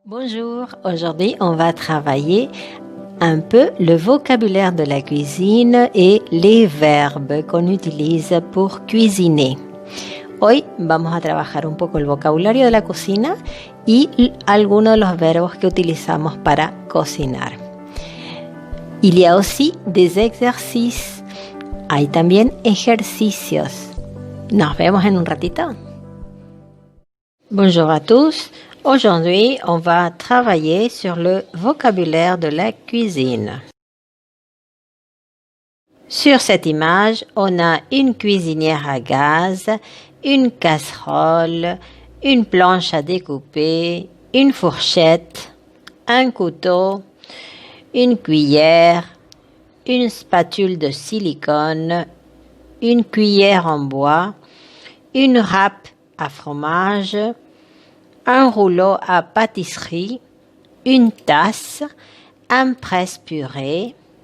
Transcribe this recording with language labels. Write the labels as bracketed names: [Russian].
[French] Bonjour, aujourd'hui on va travailler un peu le vocabulaire de la cuisine et les verbes qu'on utilise pour cuisiner. [Spanish] Hoy vamos a trabajar un poco el vocabulario de la cocina y algunos de los verbos que utilizamos para cocinar. [French] Il y a aussi des exercices. [Spanish] Hay también ejercicios. Nos vemos en un ratito. [French] Bonjour à tous. Aujourd'hui, on va travailler sur le vocabulaire de la cuisine. Sur cette image, on a une cuisinière à gaz, une casserole, une planche à découper, une fourchette, un couteau, une cuillère, une spatule de silicone, une cuillère en bois, une râpe à fromage, un rouleau à pâtisserie, une tasse, un presse-purée,